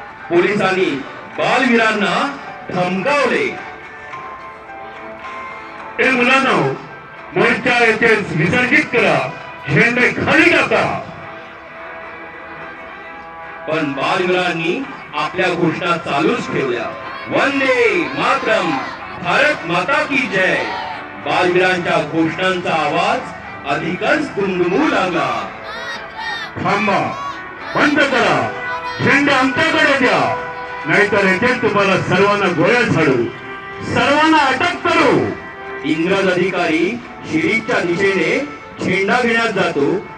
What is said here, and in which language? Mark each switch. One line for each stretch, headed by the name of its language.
Marathi: पोलिसांनी बालवीरांना धमकावले. ए मुलांनो, मोर्चा येथे विसर्जित करा, झेंडे खाली टाका. पण बालवीरांनी आपल्या घोषणा चालूच ठेवल्या.
Hindi: वंदे मातरम, भारत माता की जय.
Marathi: बालवीरांच्या घोषणांचा आवाज अधिकच दुमदुमू लागला. थांबा, बंद करा, झेंडे आमच्याकडे द्या, नाहीतर येथे तुम्हाला सर्वांना गोळ्या झाडू, सर्वांना अटक करू. इंग्रज अधिकारी शिरीषच्या दिशेने झेंडा घेण्यास जातो.